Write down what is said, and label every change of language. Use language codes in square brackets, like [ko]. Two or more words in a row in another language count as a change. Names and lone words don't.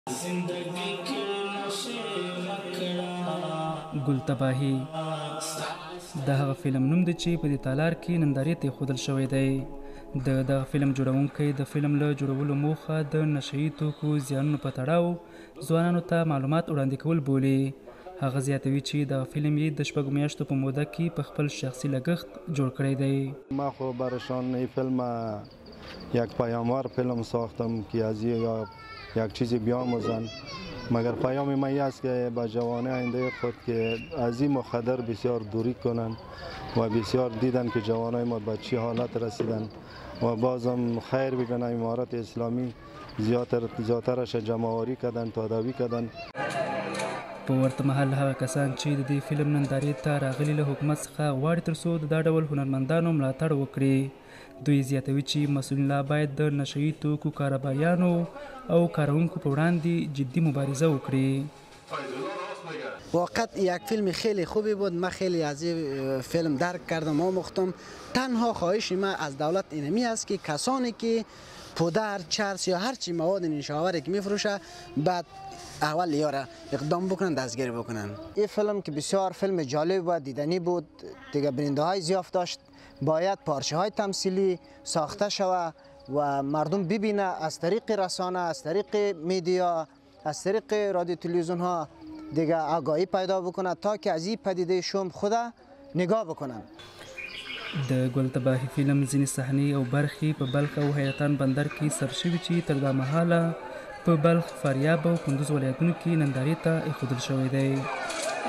[ps] ګلتباهي د هغه فلم نوم دی چې په دې تالار کې نندارې ته ایښودل شوی دی. د دغه فلم جوړونکی د فلم له جوړولو موخه د نشهیي توکو زیانونو په تړاو ځوانانو ته معلومات وړاندې کول بولي. هغه زیاتوي چې دغه فلم یې د 6 میاشتو په موده کې په خپل شخصي لګښت جوړ کړی دی. [fa] ما خو برشان این فیلم یک پیاموار فیلم ساختم که از یک چیزی بیاموزن، مگر پیام من این است که به جوانه آینده خود که از این مخدر بسیار دوری کنند و بسیار دیدن که جوانای ما به چه حالت رسیدن و بازم خیر بگن امارت اسلامی زیاترش جمعآوری کردن، تداوی کردن. [ps] په ورته مهال هغه کسان چې د دې فلم نندارې ته راغلي له حکومت څخه غواړي تر څو د دا ډول هنرمندانو ملاتړ وکړي. دوی زیاتوي چې مسؤلین لا باید د نشهیي توکو کاروباریانو او کارونکو په وړاندې جدي مبارزه وکړي. [fa] واقعا یک فیلم خیلی خوبی بود. من خیلی از این فیلم درک کردم، آموختم. تنها خواهش ما از دولت اینمی است که کسانی که پودر، چرس یا هر چی مواد نیشاوری که میفروشه بعد اول یاره اقدام بکنن، دستگیر بکنن. این فیلم که بسیار فیلم جالب و دیدنی بود، دیگه برنده های زیاد داشت. باید پارچه های تمثیلی ساخته شود و مردم ببینه از طریق رسانه، از طریق میدیا، از طریق رادیو تلویزیون ها دیگه آگاهی پیدا بکنه تا که از این پدیده شوم خدا نگاه بکنن. [ps] د ګلتباهي فلم ځینې صحنې او برخې په بلخ او حیرتان بندر کې ثبت شوي چې تر دا مهاله په بلخ، فاریاب او کندوز ولایتونو کې نندارې ته ایښودل شوی دی.